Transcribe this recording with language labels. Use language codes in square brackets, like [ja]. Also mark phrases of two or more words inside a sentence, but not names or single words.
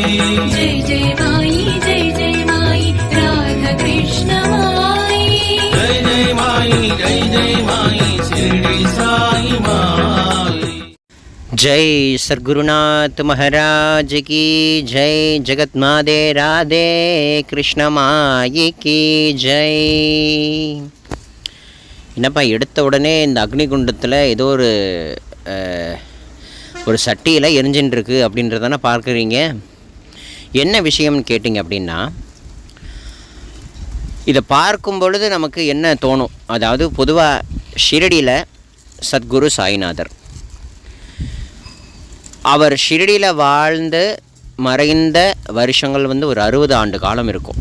[hi] जय जय माई राधा कृष्ण माई जय माई शिरडी साई माई। जय सद्गुरुनाथ महाराज की जय। जगत माते राधे कृष्ण माई की जय। [ta] என்னப்பா எடுத்த உடனே இந்த அக்னிகுண்டத்தில் ஏதோ ஒரு சட்டியில் எரிஞ்சின்ருக்கு அப்படின்றதானே பார்க்குறீங்க. என்ன விஷயம்னு கேட்டிங்க அப்படின்னா, இதை பார்க்கும் பொழுது நமக்கு என்ன தோணும், அதாவது பொதுவாக ஷிரடியில் சத்குரு சாய்நாதர் அவர் ஷிரடியில் வாழ்ந்து மறைந்த வருஷங்கள் ஒரு 60 ஆண்டு காலம் இருக்கும்.